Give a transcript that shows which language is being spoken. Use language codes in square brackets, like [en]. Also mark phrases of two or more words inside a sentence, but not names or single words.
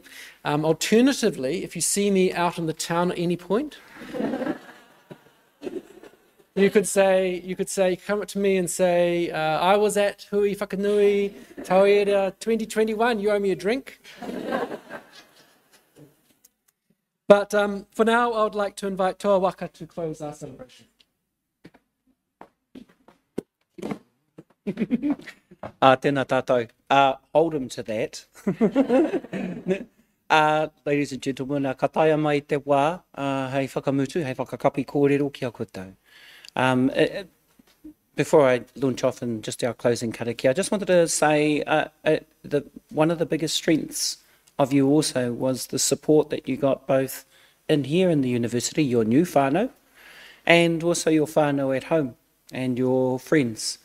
[en] Alternatively, if you see me out in the town at any point, you could come up to me and say, I was at Hui Whakanui, Tauira 2021, you owe me a drink. But for now, I would like to invite Toa Waka to close our celebration. [mi] Tēnā tātou. [en] Hold him to that. Ladies and gentlemen, [mi] ka taia mai te wā, hei whakamutu, hei whakakapi kōrero ki a koutou. [en] Before I launch off in just our closing karakia, I just wanted to say one of the biggest strengths of you also was the support that you got both in here in the university, your new whānau, and also your whānau at home and your friends.